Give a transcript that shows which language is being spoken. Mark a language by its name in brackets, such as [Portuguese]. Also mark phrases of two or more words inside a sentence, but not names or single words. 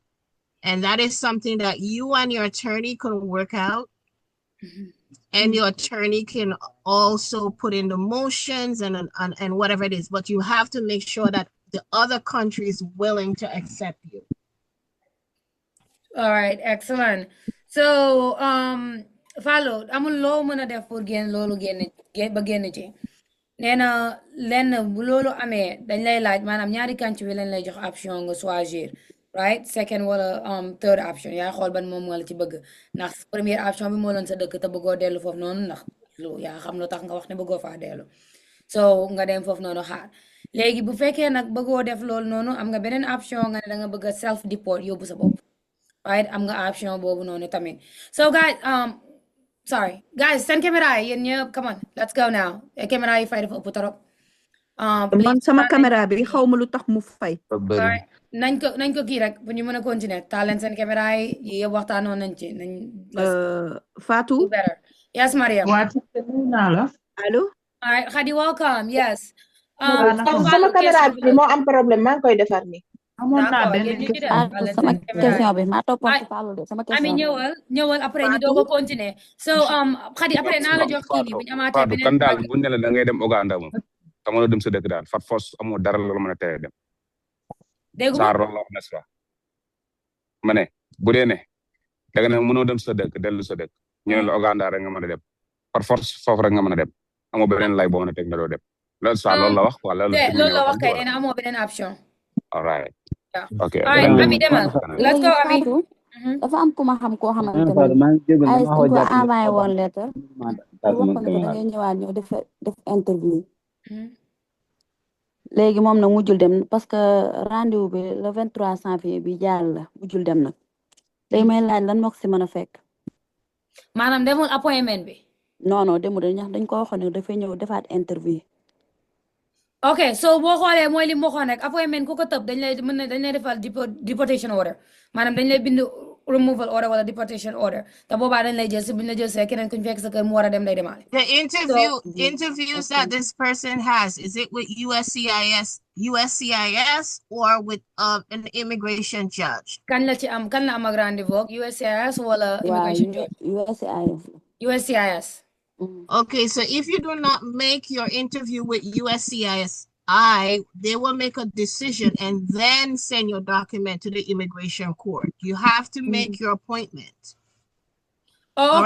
[English] And that is something that you and your attorney can work out. And your attorney can also put in the motions and whatever it is, but you have to make sure that the other country is willing to accept you. All right, excellent. So, [Wolof] Fallou, amul loo mën a def pour génn loolu ba génn ci. Nee na lenn bu loolu amee dañ lay laaj maanaam ñaari country bi lañ lay jox option nga choisir. [English] Right, second [Wolof] wala [English] third option [Wolof] yaa xool ban moom nga la ci bëgg ndax première option bi moo loon sa dëkk te bëggoo dellu foofu noonu ndax lu yaa xam lu tax nga wax ne bëggoo faa dellu so nga dem foofu noonu xaar léegi bu fekkee nag bëggoo def loolu noonu am nga beneen option nga ne da nga bëgg a [English] self deport [Wolof] yóbbu sa bopp right am nga option boobu noonu tamit [English] so guys sorry guys [Wolof] seen caméra yi yéen ñëpp [English] come on let's go now [Wolof] caméra yi fay dafa ëpp trop man sama caméra bi xaw ma lu tax mu fay nañ ko kii rek bu ñu mën a continuer taal leen seen caméra yi yëpp waxtaanoon nañ ci nañ Fatou [English] yes Mariam allo Khadi welcome yes [Wolof] sama caméra bi moo am problème maa ngi koy defar ni amoon naa benn sama question bi maa toppoon Fallou de sama question Ami ñëwal après ñu doog a continuer so Khadi après naa la jox kii nii bu ñu amaatee beneen kan daal bu ne la da ngay dem Uganda moom dama la dem sa dëkk daal fat force amoo dara la mën a tere dem dégg nga loolu la wax [French] n'est-ce pas [Wolof] ma ne bu dee ne da nga ne mënoo dem sa dëkk dellu sa dëkk ñu ne la Uganda rek nga mën a dem [French] par force [Wolof] foofu rek nga mën a dem amoo beneen lay boo mën a teg nga doo dem loolu ça loolu la wax wala loolu la wax kay nee na amoo beneen option [English] all right ok Ami demal let's go Ami [Wolof] dafa am ku ma xam koo xamante ne ay ko envoyé woon lettre wax ko ne da ngay ñëwaat ñëw def interview léegi moom nag mujjul dem [French] parce que rendez-vous [Wolof] bi [French] le 23 janvier [Wolof] bi jàll la mujjul dem nag léegi may laaj lan moo ko si mën a fekk. maanaam demul appointment bi. non demul dañ ko waxoon ne dafay ñëw defaat interview. [English] ok so [Wolof] boo xoolee mooy li mu waxoon rek appointment ku ko tëb dañ lay defal [English] deportation order [Wolof] maanaam dañ lay bind [English] removal order [Wolof] wala [English] deportation order [Wolof] te boobaa dañ lay jël si buñ la jël see keneen kuñ fekk sa kër mu war a dem day demaale. [English] The interviews that this person has, is it with USCIS or with an immigration judge? [Wolof] kan la am ak rendez-vous USCIS wala [English] immigration judge? USCIS. Okay, so if you do not make your interview with USCIS, they will make a decision and then send your document to the immigration court. You have to make your appointment. Oh, okay.